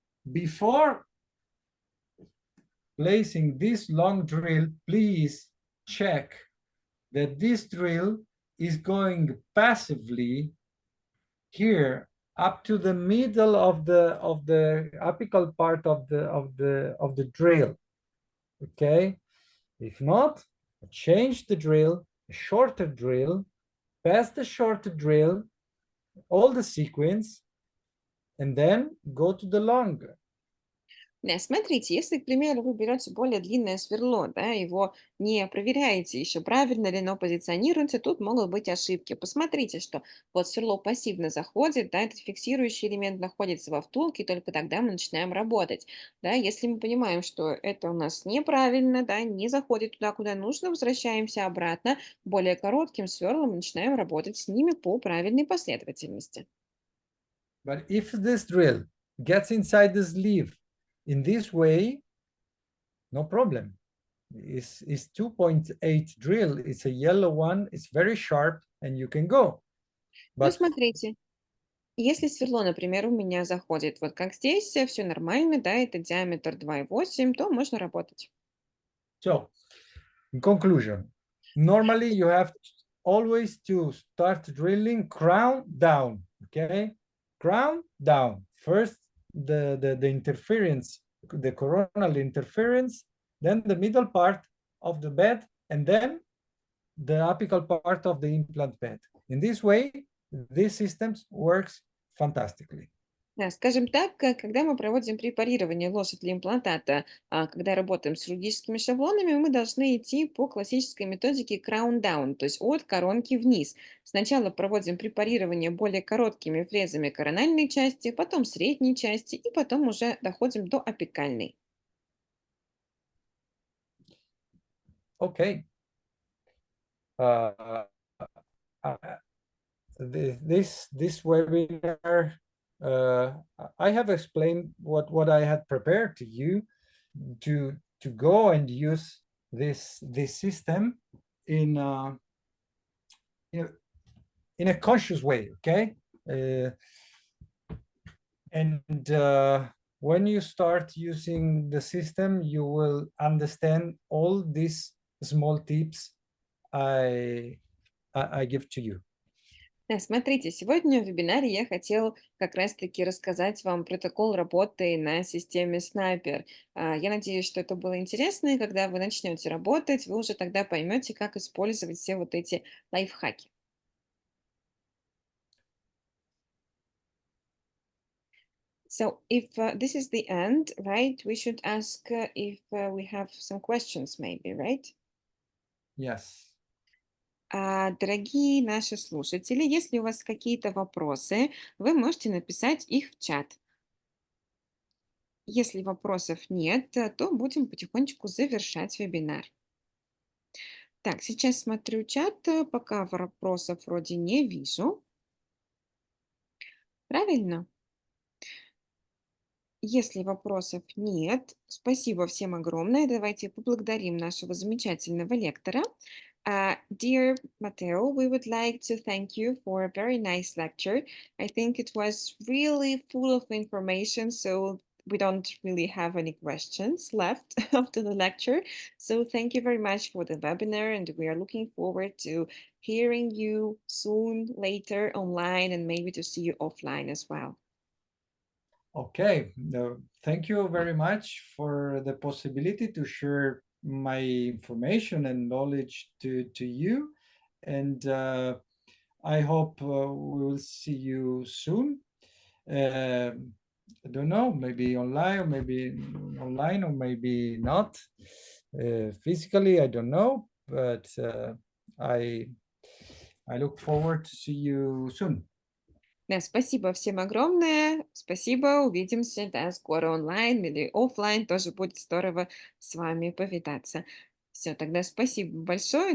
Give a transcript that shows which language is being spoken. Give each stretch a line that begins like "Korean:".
English: Before placing this long drill, please check that this drill is going passively here up to the middle of the apical part of the drill. Okay, if not, change the drill, a shorter drill, pass the shorter drill, all the sequence, and then go to the longer.
Russian: Да, смотрите, если, к примеру, вы берете более длинное сверло, да, его не проверяете еще, правильно ли оно позиционируется, тут могут быть ошибки. Посмотрите, что вот сверло пассивно заходит, да, этот фиксирующий элемент находится во втулке, и только тогда мы начинаем работать. Да, если мы понимаем, что это у нас неправильно, да, не заходит туда, куда нужно, возвращаемся обратно, более коротким сверлом и начинаем работать с ними по правильной последовательности.
English: But if this drill gets inside the sleeve in this way, no problem. It's 2.8 drill. It's a yellow one. It's very sharp, and you can go.
Russian: Ну,
English: But
Russian: смотрите, если сверло, например, у меня заходит, вот как здесь, все нормально, да, это диаметр 2,8, то можно работать.
English: so, in conclusion, normally you have always to start drilling crown down. Okay, crown down. First, the interference, the coronal interference, then the middle part of the bed, and then the apical part of the implant bed. In this way, this system works fantastically.
Russian: Да, скажем так, когда мы проводим препарирование ложек для имплантата, когда работаем с хирургическими шаблонами, мы должны идти по классической методике crown down, то есть от коронки вниз. Сначала проводим препарирование более короткими фрезами корональной части, потом средней части и потом уже доходим до апикальной.
English: Okay. Uh, this webinar, I have explained what I had prepared to you to go and use this system in in a conscious way. Okay, and when you start using the system, you will understand all these small tips I give to you.
Russian: Да, смотрите, сегодня в вебинаре я хотел как раз-таки рассказать вам протокол работы на системе Снайпер. Я надеюсь, что это было интересно, и когда вы начнете работать, вы уже тогда поймете, как использовать все вот эти лайфхаки.
English: So if this is the end, right, we should ask if we have some questions maybe, right? Yes.
Russian: Дорогие наши слушатели, если у вас какие-то вопросы, вы можете написать их в чат. Если вопросов нет, то будем потихонечку завершать вебинар. Так, сейчас смотрю чат, пока вопросов вроде не вижу. Правильно? Если вопросов нет, спасибо всем огромное. Давайте поблагодарим нашего замечательного лектора.
English: Dear Matteo, we would like to thank you for a very nice lecture. I think it was really full of information, so we don't really have any questions left after the lecture. So thank you very much for the webinar, and we are looking forward to hearing you soon, later online, and maybe to see you offline as well. Okay, thank you very much for the possibility to share my information and knowledge to you. And I hope we will see you soon. I don't know, maybe online or maybe not. Physically, I don't know, but I look forward to see you soon.
Russian: Да, спасибо всем огромное. Спасибо. Увидимся, да, скоро онлайн или оффлайн. Тоже будет здорово с вами повидаться. Все, тогда спасибо большое.